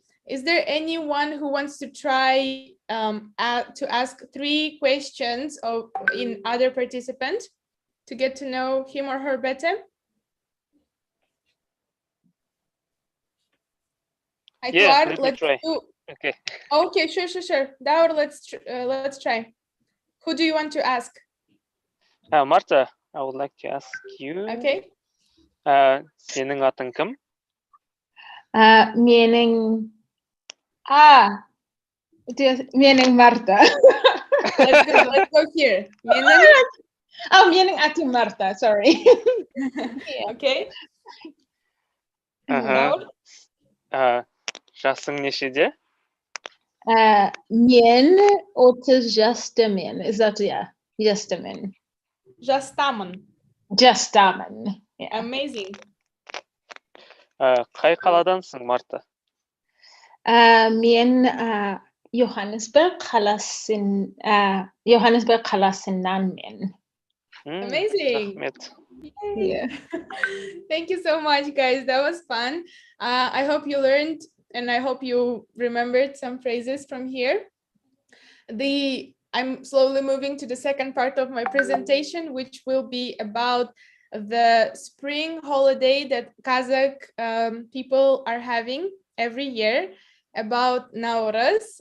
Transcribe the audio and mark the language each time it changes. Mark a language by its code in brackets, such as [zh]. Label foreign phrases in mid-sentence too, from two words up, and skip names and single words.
[en] Is there anyone who wants to try to ask 3 questions in other participant to get to know him or her better? Yeah, let me try. Okay. Okay, sure. Daur, let's try. Who do you want to ask? Marta, I would like to ask you. Okay. [kk] Senin atın kim? [en] Meaning meaning Marta. Let's go here. Meaning Ati Marta, sorry. Okay. [kk] Жасың нешеде? Men 30 jastamen. [en] Is that, yeah, jastamen. [kk] Жастамын. Жастамын. [en] Yeah. Amazing. [kk] Қай қаладансың, Марта? Мен Johannesburg қаласынан мен. [en] Amazing. [kk] Рахмет. [en] Yeah. Thank you so much, guys. That was fun. I hope you learned and I hope you remembered some phrases from here. I'm slowly moving to the second part of my presentation, which will be about the spring holiday that Kazakh people are having every year, about Nowruz.